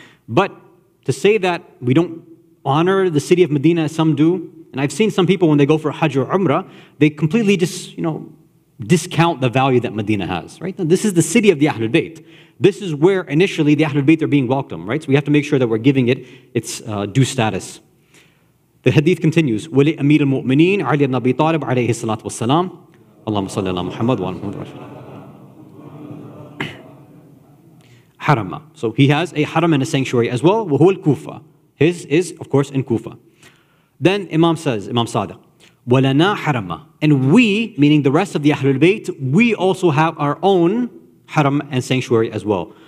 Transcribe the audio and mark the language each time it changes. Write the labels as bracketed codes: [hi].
[en] But to say that we don't honor the city of Medina as some do, and I've seen some people when they go for Hajj or Umrah, they completely just, discount the value that Medina has, right? Now, this is the city of the Ahlul Bayt. This is where initially the Ahlul Bayt are being welcomed, right? So we have to make sure that we're giving it its due status. The hadith continues, [ar] وَلِي أَمِيرِ الْمُؤْمِنِينَ عَلِيَ بْنَ أَبِي طَالِبٍ عَلَيْهِ الصَّلَاةُ وَالسَّلَامُ اللهم صل على محمد وعلى محمد. Harama. [en] So he has a haram and a sanctuary as well. [ar] وَهُوَ الْكُوفَةِ. [en] His is, of course, in Kufa. Then Imam says, Imam Sadiq, [ar] وَلَنَا حَرَمًا. [en] And we, meaning the rest of the Ahlul Bayt, we also have our own haram and sanctuary as well.